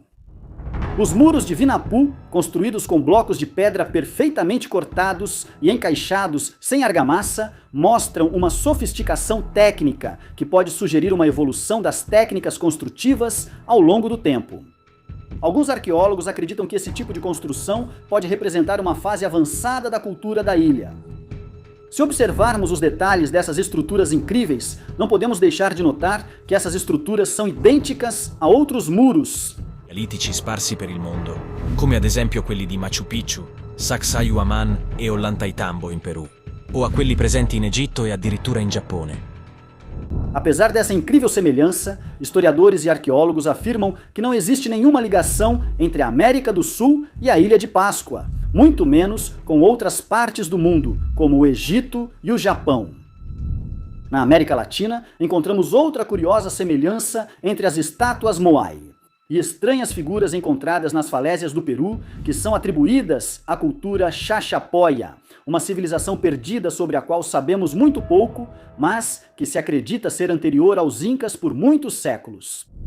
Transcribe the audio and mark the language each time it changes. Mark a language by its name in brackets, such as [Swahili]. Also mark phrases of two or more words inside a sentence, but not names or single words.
[Portuguese] Os muros de Vinapu, construídos com blocos de pedra perfeitamente cortados e encaixados sem argamassa, mostram uma sofisticação técnica que pode sugerir uma evolução das técnicas construtivas ao longo do tempo. Alguns arqueólogos acreditam que esse tipo de construção pode representar uma fase avançada da cultura da ilha. Se observarmos os detalhes dessas estruturas incríveis, não podemos deixar de notar que essas estruturas são idênticas a outros muros [Italian] Litici sparsi per il mondo, come ad esempio quelli di Machu Picchu, Sacsayhuaman e Ollantaytambo in Perù, o a quelli presenti in Egitto e addirittura in Giappone. [Portuguese] Apesar dessa incrível semelhança, historiadores e arqueólogos afirmam que não existe nenhuma ligação entre a América do Sul e a Ilha de Páscoa, muito menos com outras partes do mundo, como o Egito e o Japão. Na América Latina, encontramos outra curiosa semelhança entre as estátuas Moai e estranhas figuras encontradas nas falésias do Peru, que são atribuídas à cultura Chachapoya, uma civilização perdida sobre a qual sabemos muito pouco, mas que se acredita ser anterior aos Incas por muitos séculos.